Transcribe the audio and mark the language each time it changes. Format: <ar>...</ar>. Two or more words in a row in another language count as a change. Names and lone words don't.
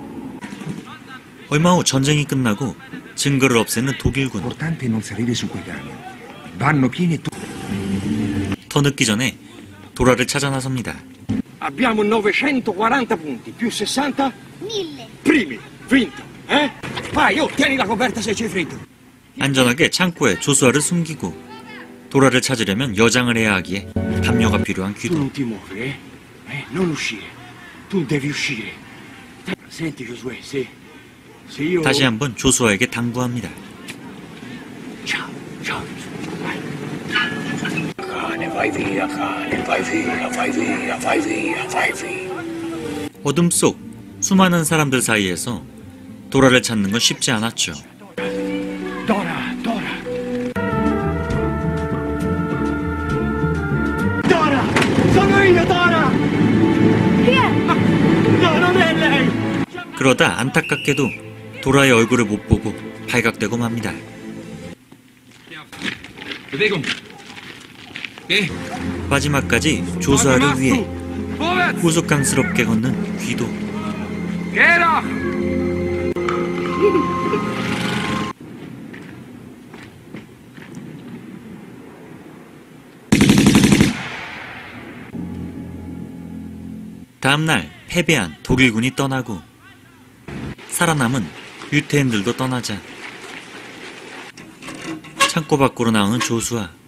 <ko>얼마 후 전쟁이 끝나고 증거를 없애는 독일군. 더 늦기 전에 도라를 찾아 나섭니다.</ko> <it>Abbiamo 940 punti, più 60? 1000. Primi, vinto, eh? Vai, tieni la coperta se c'è freddo.</it> <ko>안전하게 창고에 조수아를 숨기고 도라를 찾으려면 여장을 해야 하기에 담요가 필요한 귀도.</ko> <it>Non ti muovi, eh? Non uscire. Tu devi uscire. Senti, Josué, se io...</it> <ko>다시 한번 조수아에게 당부합니다.</ko> <it>Ciao, ciao. Cane, vai via, cane, vai via, vai via, vai via, vai via.</it> <ko>어둠 속 수많은 사람들 사이에서 도라를 찾는 건 쉽지 않았죠.</ko> <it>Dora, Dora. Dora! Sono io, Dora! Chi è? No, non è lei!</it> <ko>그러다 안타깝게도 도라의 얼굴을 못 보고 발각되고 맙니다. 마지막까지 조수아를 위해 우스꽝스럽게 걷는 귀도. 다음날 패배한 독일군이 떠나고 살아남은 유태인들도 떠나자 창고 밖으로 나오는 조수아.</ko>